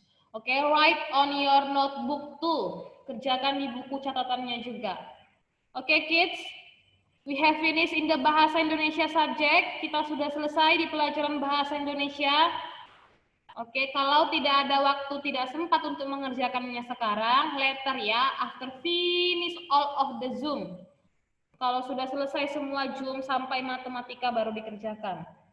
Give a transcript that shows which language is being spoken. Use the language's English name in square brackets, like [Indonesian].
[English] Oke, write on your notebook too. [Indonesian] Kerjakan di buku catatannya juga. [English] Oke, kids. We have finished in the Bahasa Indonesia subject. [Indonesian] Kita sudah selesai di pelajaran Bahasa Indonesia. Oke, kalau tidak ada waktu, tidak sempat untuk mengerjakannya sekarang, [English] later ya, after finish all of the Zoom. [Indonesian] Kalau sudah selesai semua Zoom sampai matematika baru dikerjakan.